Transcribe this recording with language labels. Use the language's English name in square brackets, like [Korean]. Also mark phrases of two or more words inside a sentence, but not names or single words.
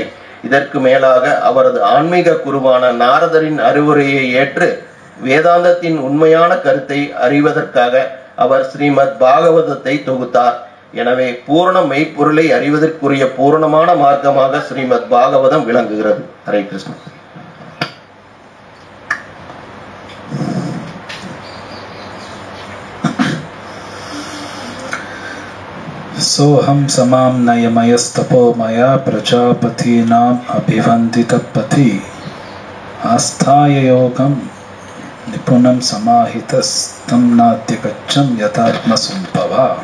[Tamil] இதற்கு மேலாக அவரது ஆன்மீக குருவான நாரதரின் அறிவுரையை ஏற்று வேதாந்தத்தின் உண்மையான கருத்தை அறிவதற்காக அவர் ஸ்ரீமத் பாகவதத்தை தொகுத்தார். எனவே பூரண மெய்ப்பொருளை அறிவதற்குரிய பூரணமான மார்க்கமாக ஸ்ரீமத் பாகவதம் விளங்குகிறது. ஹரே கிருஷ்ணா. [Sanskrit] सोहम समाम नयमयस्तपो मया प्रजापतीनाम अभिवंदितपति आस्थाय योगम निपुणं समाहितस्तं नाद्यगच्छं यथात्मसंभवा.